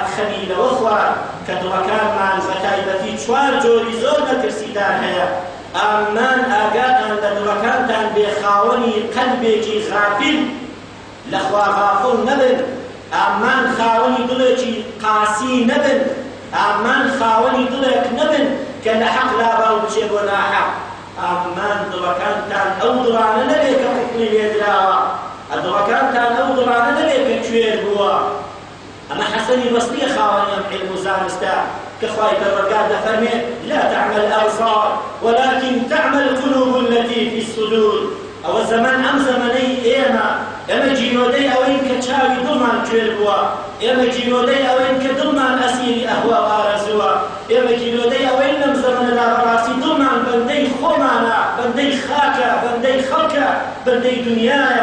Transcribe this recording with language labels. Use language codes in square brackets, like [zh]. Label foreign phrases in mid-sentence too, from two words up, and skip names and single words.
[ckb] خەمی لەوە خوارد کە دڵەکانمان بە تایبەتی چوار جۆری زۆر مەترسیدار هەیە ئامان ئاگاتان لە دڵەکانتان بێ خاوەنی قەلبێکی غافل لە خوا غافڵ نەبن ئامان خاوەنی دڵێکی قاسی نەبن ئامان خاوەنی دڵێک نەبن کە لە حەق لاباو بچێ بۆ ناحەق ئامان دڵەکانتان ئەو دڵانە نەبێ کە قوفڵی لێدراوە دڵەکانتان ئەو دڵانە نەبێ کە کوێر بووە ئەمە حەسەنی بەسریە خاوەنی ئەم علم و زانستە کە خوای پەروەردگار دەفەرمێت [ar] لا تعمل الأبصار ولكن تعمل القلوب التي في الصدور [ckb] ئەوە زەمان ئەم زەمانەی ئێمە جینۆدەی ئەوەین کە چاوی دڵمان کوێر بووە ئێمە جینۆدەی ئەوەین کە دڵمان ئەسیری ئەهوا و ئارەزووە ئێمە جینۆدەی ئەوەین لەم زەمانەدا بەڕاستی دڵمان بەندەی خۆمانە بەندەی خاکە بەندەی خەڵکە بەندەی دنیایە